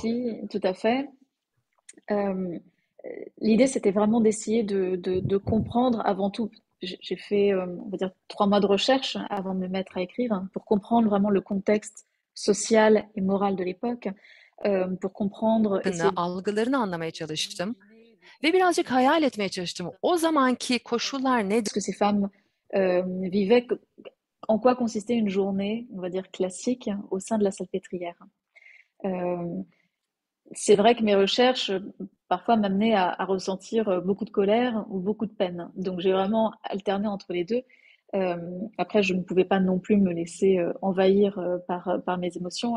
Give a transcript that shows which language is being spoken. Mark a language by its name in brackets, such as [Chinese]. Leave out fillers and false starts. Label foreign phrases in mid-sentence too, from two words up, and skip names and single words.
[French] Babinski, tout à fait. L'idée, c'était vraiment d'essayer de comprendre avant tout. J'ai fait, on va dire, 3 mois de recherche avant de me mettre à écrire pour comprendre vraiment le contexte social et moral de l'époque, pour comprendre [Turkish] algılarını anlamaya çalıştım ve birazcık hayal etmeye çalıştım. O zamanki koşullar nedir? [French] Ce que ces femmes vivaient, en quoi consistait une journée, on va dire classique, au sein de la salpêtrière. C'est vrai que mes recherches parfois m'amenaient à ressentir beaucoup de colère ou beaucoup de peine. Donc j'ai vraiment alterné entre les deux. Après, je ne pouvais pas non plus me laisser envahir par mes émotions.